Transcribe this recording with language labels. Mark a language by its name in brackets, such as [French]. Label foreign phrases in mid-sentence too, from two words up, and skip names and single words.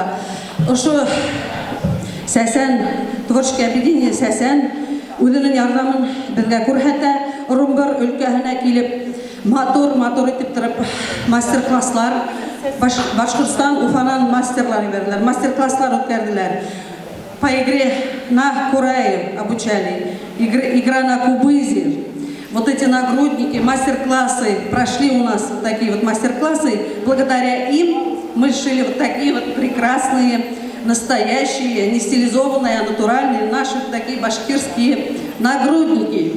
[Bashkir] Ошы Сәсән, [Russian] творческое объединение [Bashkir] Сәсән үзенең ярдәмен безгә күрсәтә. Орынбор өлкәһенә килеп, матур итеп торып, мастер-класслар, Башкортстан, Уфанан мастерлар ибәрделәр, мастер-класслар үткәрделәр. [Russian] По игре на Курае обучали, игра на кубызе. Вот эти нагрудники, мастер-классы прошли у нас, вот такие вот мастер-классы. Благодаря им мы шили вот такие вот прекрасные, настоящие, не стилизованные, а натуральные наши такие башкирские нагрудники.